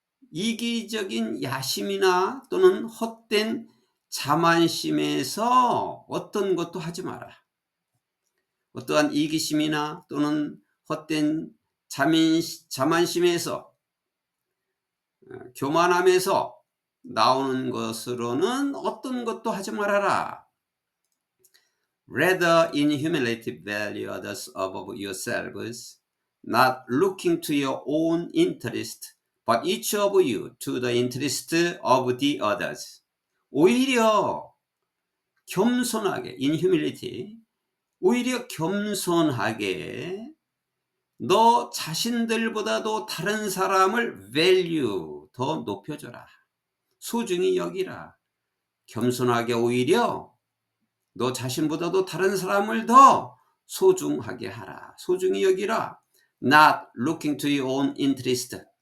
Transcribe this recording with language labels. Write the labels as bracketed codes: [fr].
[ko] 이기적인 야심이나 또는 헛된 자만심에서 어떤 것도 하지 마라. 어떠한 이기심이나 또는 헛된 자만심에서, 교만함에서 나오는 것으로는 어떤 것도 하지 말아라. [en] Rather in humility value others above yourselves, not looking to your own interest, but each of you to the interest of the others. [ko] 오히려 겸손하게, [en] in humility, [ko] 오히려 겸손하게 너 자신들보다도 다른 사람을 value, 더 높여줘라. 소중히 여기라. 겸손하게 오히려 너 자신보다도 다른 사람을 더 소중하게 하라. 소중히 여기라. [en] Not looking to your own interest.